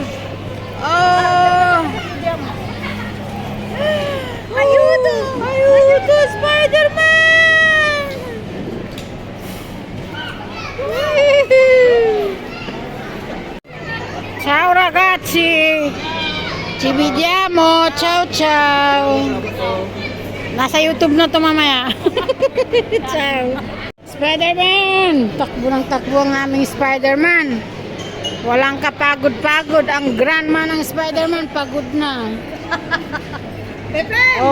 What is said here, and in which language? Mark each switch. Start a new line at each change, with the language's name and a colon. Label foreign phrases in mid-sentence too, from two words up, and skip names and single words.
Italian: Oh. Ayudo! Ayudo, Spider-Man! Ciao ragazzi! Ci vediamo! Ciao ciao!
Filipino: Nasa YouTube na to mamaya.
Italian: Ciao! Spider-Man!
Filipino: Takbo ng takbo ang aming Spider-Man. Walang kapagod-pagod. Ang grandma ng Spider-Man pagod na. Pepem!